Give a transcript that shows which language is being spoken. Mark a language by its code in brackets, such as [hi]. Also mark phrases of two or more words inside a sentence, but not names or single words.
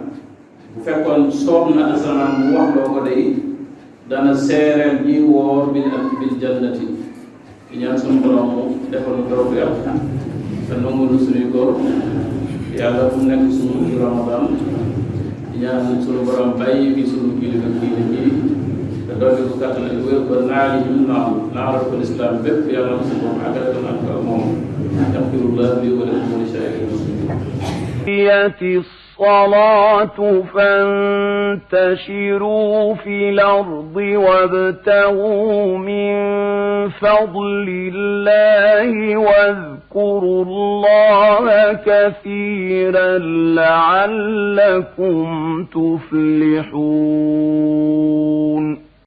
[wo] bu fekkoon soob na asamaan mu wax loo ko day dana seereel ñi woor bil jannati di ñaan sunu borom mu defal lu toog yàlla te nangu lu suñuy góor yàlla bu nekk suñu ramadan di ñaan sunu borom bàyyi fi sunu kilifa diine ji te dolli ko kàttan ak wér ba naali ñu naaral ko lislaam bépp yàlla na suñu borom àggale ko nag moom [ar] يغفر الله لي ولكم ولسائر المسلمين الصلاة فانتشروا في الأرض وابتغوا من فضل الله واذكروا الله كثيرا لعلكم تفلحون